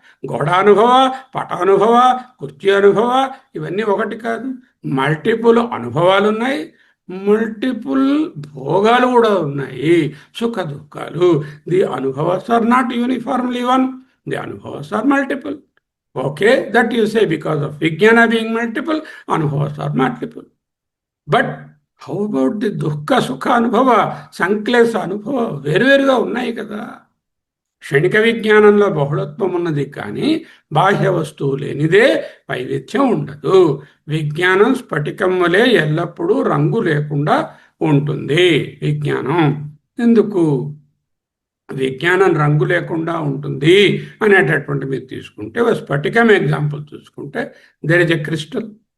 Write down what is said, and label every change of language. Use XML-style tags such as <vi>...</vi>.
<te>గోడ అనుభవ, పట అనుభవ, కుర్చీ అనుభవ, ఇవన్నీ ఒకటి కాదు. మల్టిపుల్ అనుభవాలు ఉన్నాయి, మల్టిపుల్ భోగాలు కూడా ఉన్నాయి, సుఖ దుఃఖాలు.</te> <en>The anubhavas are not uniformly one, the anubhavas are multiple. Okay, that you say because of Vijnana being multiple, Anubhavas are multiple. But how about the Dukkha Sukha Anubhava, Sanklesa Anubhava?</en> <te>వేరువేరుగా ఉన్నాయి కదా. క్షణిక విజ్ఞానంలో బహుళత్వం ఉన్నది కానీ బాహ్య వస్తువు లేనిదే వైవిధ్యం ఉండదు. విజ్ఞానం స్ఫటికం వలె ఎల్లప్పుడూ రంగు లేకుండా ఉంటుంది. విజ్ఞానం ఎందుకు? విజ్ఞానం రంగు లేకుండా ఉంటుంది అనేటటువంటి మీరు తీసుకుంటే, స్ఫటికం ఎగ్జాంపుల్ చూసుకుంటే,</te> <en>There is a crystal.</en>